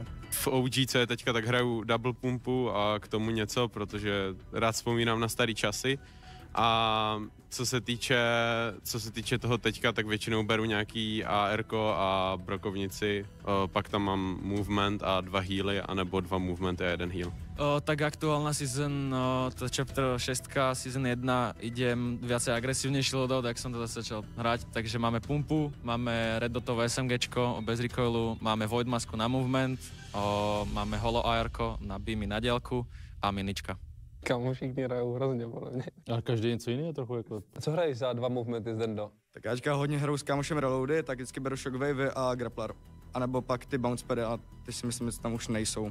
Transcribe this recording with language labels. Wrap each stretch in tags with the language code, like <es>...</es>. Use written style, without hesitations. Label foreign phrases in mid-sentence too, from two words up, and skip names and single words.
<cs>V OGC teďka tak hraju double pumpu a k tomu něco, protože rád vzpomínám na starý časy. A co se týče toho teďka, tak většinou beru nějaký ARko a brokovnici, pak tam mám movement a 2 healy, anebo 2 movement a 1 heal.</cs> <sk>Tak aktuálna season, to chapter 6, season 1, idem viacej agresívnejší loadout, jak som to zase začal hrať, takže máme pumpu, máme red dotové SMGčko bez recoilu, máme void masku na movement, máme holo ARko na beamy na diaľku a minička.</sk> <cs>Kámo, všichni hrajou hrozně, podle mě. Ale každý něco jiného trochu jako. A co hraješ za 2 movementy z Dendo? Tak já teďka hodně hraju s kámošem reloady, tak vždycky beru shockwave a grappler. A nebo pak ty bounce pady, a ty si myslím, že tam už nejsou.</cs>